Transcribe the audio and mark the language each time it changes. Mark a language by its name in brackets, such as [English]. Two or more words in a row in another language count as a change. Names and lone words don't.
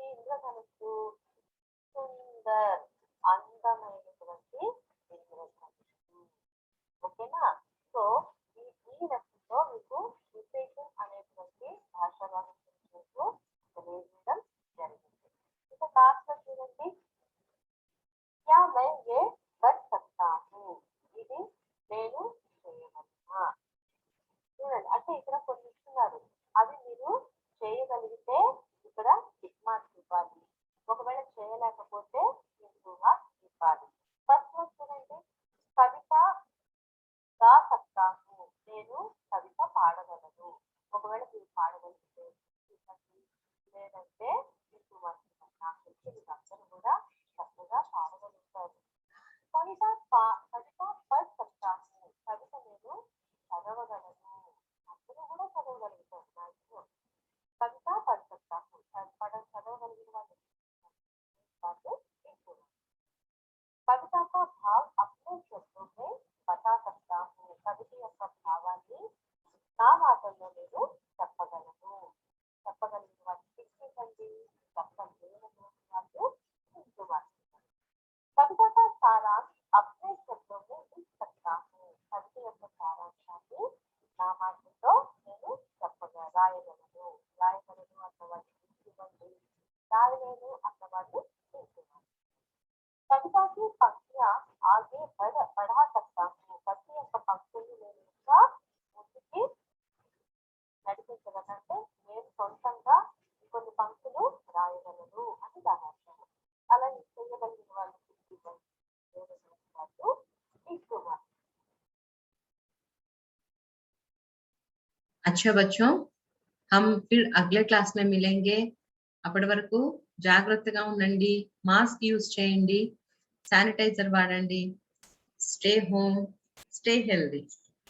[Telugu] ఇంద్రధనుషు సుందర్ అందమైనటువంటి ఇంద్రధనుషు. ఓకేనా? సో ఈ లెసన్లో మీకు విశేషం అనేటువంటి భాషా భాగం మీకు తెలియజేయడం జరిగింది. ఇక కాస్త చూడండి, [Hindi] क्या मैं ये कर सकता हूँ. [Telugu] ఇది నేను చేయగలనా. చూడండి అంటే ఇక్కడ కొన్ని ఇస్తున్నారు, అది మీరు చేయగలిగితే ఇక్కడ [English] tick marks [Telugu] ఇవ్వాలి. ఒకవేళ చేయలేకపోతే [English] into marks [Telugu] ఇవ్వాలి. ఫస్ట్ వన్ చూడండి, [Hindi] कविता गा सकता हूँ. [Telugu] నేను కవిత పాడగలను. ఒకవేళ మీరు పాడగలిగితే లేదంటే [English] into marks. [Telugu] నాకు తెలిసి వీళ్ళందరూ కూడా చక్కగా పాడగలుగుతారు. [Hindi] కవిత పढ़ सकता हूँ. [Telugu] కవిత నేను చదవగలను. అందరూ కూడా చదవగలుగుతారు. [Hindi] మ్యాక్సిమం కవిత పढ़ सकता हूँ. [Telugu] చదవగలిగిన వాళ్ళు [Hindi] कविता का भाव अपने शब्दों में बता सकता हूँ. [Telugu] कविता యొక్క భావాన్ని నా మాటల్లో నేను చెప్పగలను. చెప్పగలిగిన వాళ్ళు చెప్పండి, చెప్పలేనటువంటి వాళ్ళు ఇంటున్నారు. [Hindi] कविता का सारांश अपने शब्दों में लिख सकता हूँ. [Telugu] कविता యొక్క సారాంశాన్ని నా మాటల్లో నేను రాయగలను. అన్నవాళ్ళు ఇవ్వండి, రాయలేను అన్నవాళ్ళు ఇంటున్నారు. [Hindi] कविता की पंक्तियां आगे बढ़ा सकता हूँ. [Telugu] कविता యొక్క పంక్తులు నేను ఇంకా ముందుకి నడిపించగలంటే నేను సొంతంగా చేయగలరు అని దాని అర్థం. అలా చేయగలిగిన వాళ్ళు 50 ఎక్కువ. [Hindi] अच्छा बच्चों, हम फिर अगले क्लास में मिलेंगे. [Telugu] అప్పటి వరకు జాగ్రత్తగా ఉండండి, [English] mask use [Telugu] చేయండి, శానిటైజర్ వాడండి. [English] stay home, stay healthy.